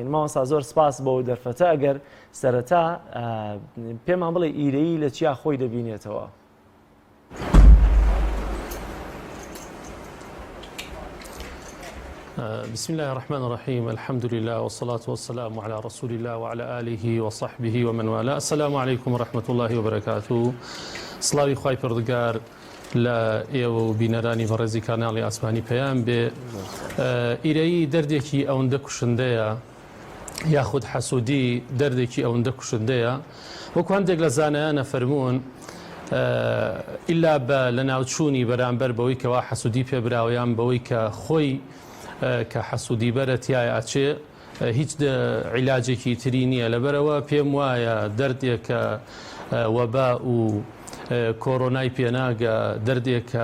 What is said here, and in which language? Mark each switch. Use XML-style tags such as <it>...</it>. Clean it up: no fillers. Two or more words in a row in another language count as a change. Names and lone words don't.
<ckb>مامۆستا زۆر سپاس بۆ دەرفەتە. ئەگەر سەرەتا پێمان بڵێ ئیرەی لە چیا خۆی دەبینێتەوە؟</ckb> <ar>بسم الله الرحمن الرحيم الحمد لله والصلاة والسلام على رسول الله وعلى آله وصحبه ومن والاه. السلام عليكم ورحمة الله وبركاته.</ar> <ckb>سلاوی خوای پەروەردگار لە ئێوە و بینەرانی بەڕێزی کاناڵی ئاسمانی پەیام بێ. ئیرەیی دەردێکی ئەوەندە کوشندەیە، یاخود حەسوودی دەردێکی ئەوەندە کوشندەیە، وەکو هەندێک لە زانایانە فەرموون ئللا بە لە ناوچوونی بەرامبەر بەوەی کەوا حەسوودی پێبراوەیان بەوەی کە خۆی کە حەسوودی بەرە تایە ئاچێ هیچ عیلاجێکی تری نییە لەبەرەوە پێم وایە دەردێک کە وەبا و کۆرۆنای پێناگە دەردێک کە</ckb>